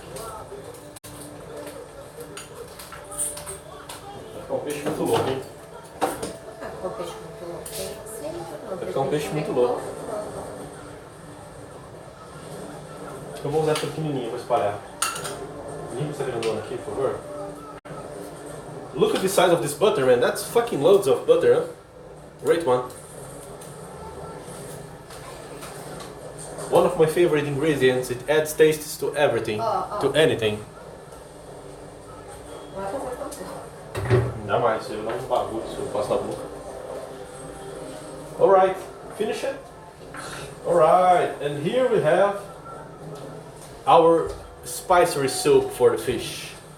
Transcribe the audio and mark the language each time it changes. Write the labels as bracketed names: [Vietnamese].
[Portuguese] Vai ficar um peixe muito louco, hein? O peixe muito louco. Vai ficar um peixe muito louco. Acho que eu vou usar essa pequenininha para espalhar. Limpa essa grandona aqui, por favor. [English] Look at the size of this butter, man. That's fucking loads of butter, huh? Great one. One of my favorite ingredients. It adds tastes to everything, to anything. [Portuguese] Vai fazer tanto. Ainda mais, eu dá um bagulho se eu passo na boca. [English] Alright, finish it? Alright, and here we have our spicy soup for the fish.